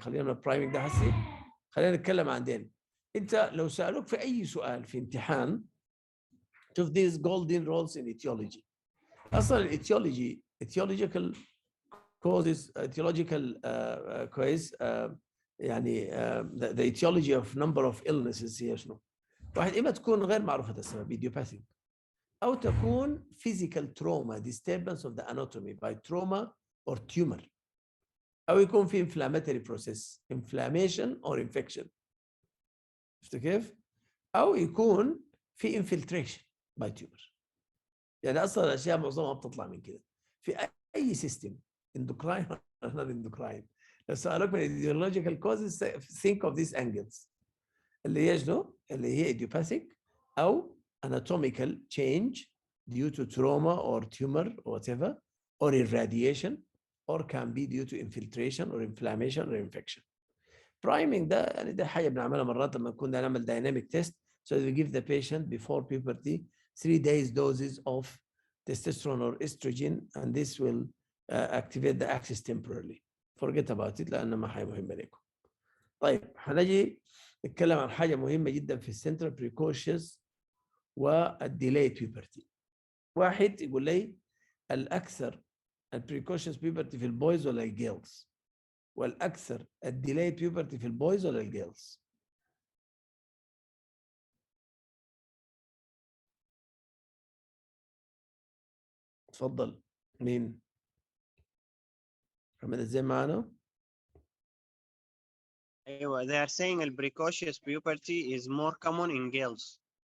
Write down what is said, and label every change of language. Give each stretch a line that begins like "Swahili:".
Arabic: خلينا priming ده حسي خلينا نتكلم عن دين. انت لو سألوك في اي سؤال في امتحان شوف
English: these golden rules in etiology.
Arabic: اصلا etiological causes etiological cause يعني
English: the etiology of number of illnesses
Arabic: هي شنو؟ واحد إما تكون غير معروفة السبب idiopathic أو تكون
English: physical trauma disturbance of the anatomy by trauma or tumor
Arabic: أو يكون في
English: inflammatory process inflammation or infection.
Arabic: شفت كيف؟ أو يكون في
English: infiltration by tumor.
Arabic: يعني أصلا الأشياء معظمها بتطلع من كده في أي
English: system endocrine or not endocrine.
Arabic: لو سألوك من
English: ideological causes think of these angles.
Arabic: اللي هي شنو؟ اللي هي
English: idiopathic أو anatomical change due to trauma or tumor or whatever or irradiation or can be due to infiltration or inflammation or infection. Priming
Arabic: ده يعني ده حاجة بنعملها مرات لما كنا نعمل
English: dynamic test so we give the patient before puberty 3 days doses of testosterone or estrogen and this will activate the axis temporarily. Forget about it
Arabic: لأنه ما حاجة مهمة لكم. طيب هنجي نتكلم عن حاجة مهمة جدا في السنترال precocious والdelayed puberty. واحد يقول لي الأكثر البريكوشيوس puberty في البويز ولا الجيرلز؟ والأكثر الdelayed puberty في البويز ولا الجيرلز؟ تفضل مين؟ محمد ازاي معنا؟
English: ايوه they are saying the precocious puberty is more common in girls.